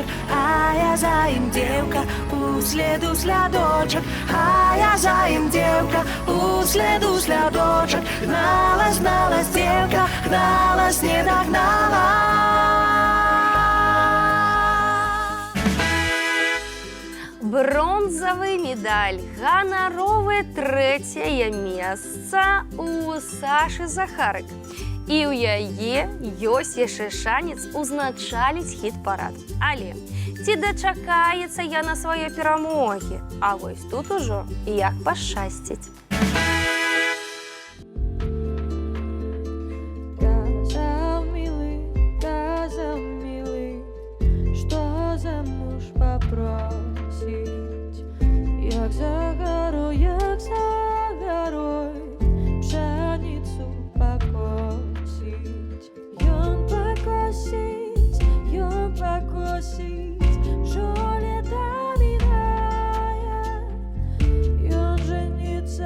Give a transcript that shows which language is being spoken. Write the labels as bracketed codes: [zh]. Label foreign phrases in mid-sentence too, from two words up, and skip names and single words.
[ru] а я за им девка, по следу следочек, а я за им девка, по следу следочек, гналась, гналась девка, гналась, не догнала. [be] Бронзавы медаль, ганаровае 3-е месца у Сашы Захарык. І ў яе ёсць яшчэ шанец узначаліць хіт-парад. Але ці дачакаецца яна сваёй перамогі? А вось тут ужо як пашчасціць. [ru] Сказал милый, что за муж попросить, як за горой пшеницу покосить. [uk] Ён покосить, що лета миная, ён же не